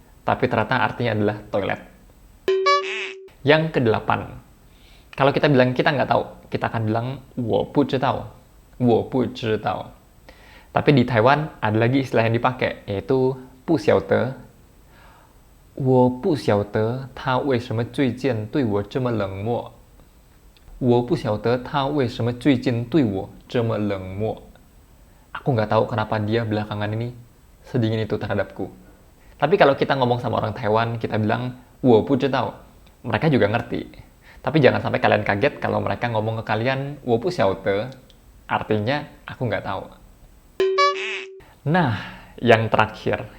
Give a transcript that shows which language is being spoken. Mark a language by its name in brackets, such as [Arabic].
[Indonesian] Tapi ternyata artinya adalah toilet. Yang kedelapan, kalau kita bilang kita nggak tahu, kita akan bilang [Chinese] 我不知道, 我不知道. [Indonesian] Tapi di Taiwan ada lagi istilah yang dipakai, yaitu 不晓得. [Chinese] 我不晓得他为什么最近对我这么冷漠. 我不晓得他为什么最近对我这么冷漠. [Indonesian] Aku nggak tahu kenapa dia belakangan ini sedingin itu terhadapku. Tapi kalau kita ngomong sama orang Taiwan, kita bilang [Chinese] 我不知道. [Indonesian] Mereka juga ngerti. Tapi jangan sampai kalian kaget kalau mereka ngomong ke kalian [Chinese] 我不晓得. [Indonesian] Artinya, aku nggak tahu. Nah, yang terakhir.